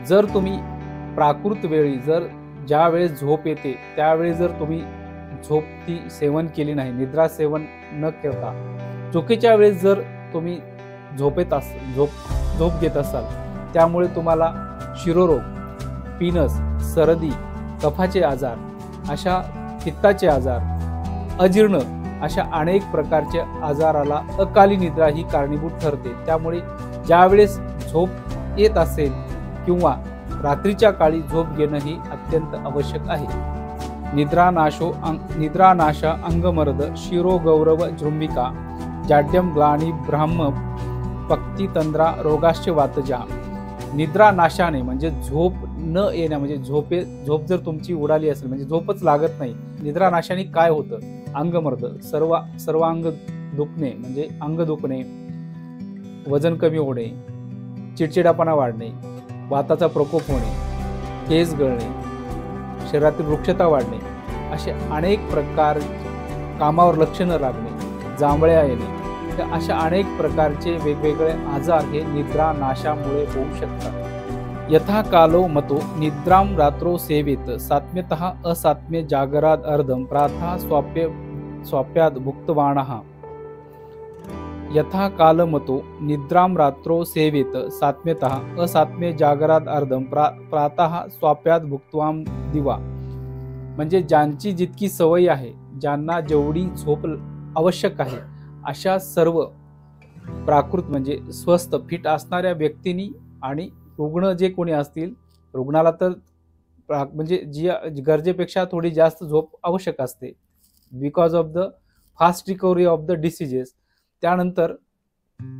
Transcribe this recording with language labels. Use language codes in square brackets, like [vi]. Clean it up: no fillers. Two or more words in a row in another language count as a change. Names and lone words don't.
[mr] जर तुम्ही प्राकृत वेळी जर ज्या वेळेस झोप येते त्यावेळी जर तुम्ही झोप ती सेवन केली नाही, निद्रा सेवन न करता चुकीच्या वेळेस जर तुम्ही झोप घेत असाल, त्यामुळे तुम्हाला शिरोरोग, पिनस, सर्दी, कफाचे आजार, अशा पित्ताचे आजार, अजीर्ण अशा अनेक प्रकारच्या आजाराला अकाली निद्रा ही कारणीभूत ठरते। त्यामुळे ज्यावेळेस झोप येत असेल किंवा रात्रीच्या काळी झोप घेणं ही अत्यंत आवश्यक आहे। [sa] निद्रानाशा अंगमर्द शिरो गौरव जृंबिका जाड्यम ग्लानी ब्राह्म पक्ती तंद्रा रोगाश्च वातजा। [mr] निद्रा नाशाने म्हणजे झोप न येण्या म्हणजे झोप जर तुमची उडाली असेल म्हणजे झोपच लागत नाही, निद्रा नाशाने काय होतं, अंगमर्द सर्वांग दुखणे म्हणजे अंग दुखणे, वजन कमी होणे, चिडचिडापणा वाढणे, वाताचा प्रकोप होणे, केस गळणे, शरीरातील वृक्षता वाढणे, असे अनेक प्रकार, कामावर लक्ष न लागणे, जांभळ्या येणे, अशा अनेक प्रकारचे वेगवेगळे आजार हे निद्रा नाशामुळे होऊ शकतात। [sa] यथा कालो मतो निद्राम रात्रो सेवेत सात्म्यतः असात्म्य जागराद अर्धम प्रातः स्वाप्याद भुक्तवाणः। यथा कालमतो निद्राम रात्रो सेवेत सात्म्यतः असात्म्य जागराद अर्धम प्रातः स्वाप्याद भुक्तवाम दिवा। [mr] म्हणजे ज्यांची जितकी सवय आहे, ज्यांना जेवढी झोप आवश्यक आहे, अशा सर्व प्राकृत म्हणजे स्वस्थ फिट असणाऱ्या व्यक्तींनी आणि रुग्ण जे कोणी असतील, रुग्णाला तर म्हणजे जी गरजेपेक्षा थोडी जास्त झोप आवश्यक असते [en] because of the fast recovery of the diseases.